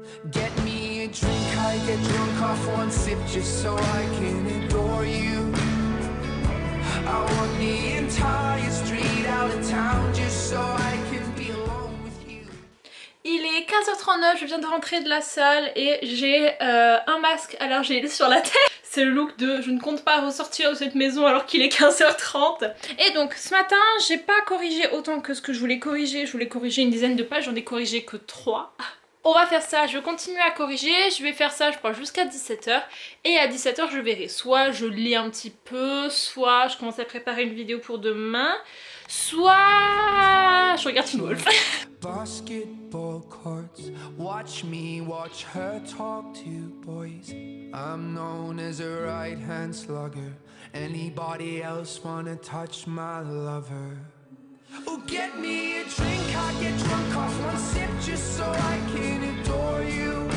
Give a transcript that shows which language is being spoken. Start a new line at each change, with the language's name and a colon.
English: Get me a drink, I get drunk off 1 sip just so I can adore you. I want the entire street out of town just so I can be alone with you.
French: Il est 15h39, je viens de rentrer de la salle et j'ai un masque allergène sur la tête. C'est le look de je ne compte pas ressortir de cette maison alors qu'il est 15h30. Et donc ce matin j'ai pas corrigé autant que ce que je voulais corriger. Je voulais corriger une dizaine de pages, j'en ai corrigé que 3. On va faire ça, je vais continuer à corriger, je vais faire ça je crois jusqu'à 17h et à 17h je verrai, soit je lis un petit peu, soit je commence à préparer une vidéo pour demain, soit je regarde Teen Wolf.
English: Basketball courts, watch me watch her talk to boys. I'm known as a right-hand slugger. Anybody else wanna touch my lover? Oh, get me a drink, I get drunk off one sip just so I can adore you.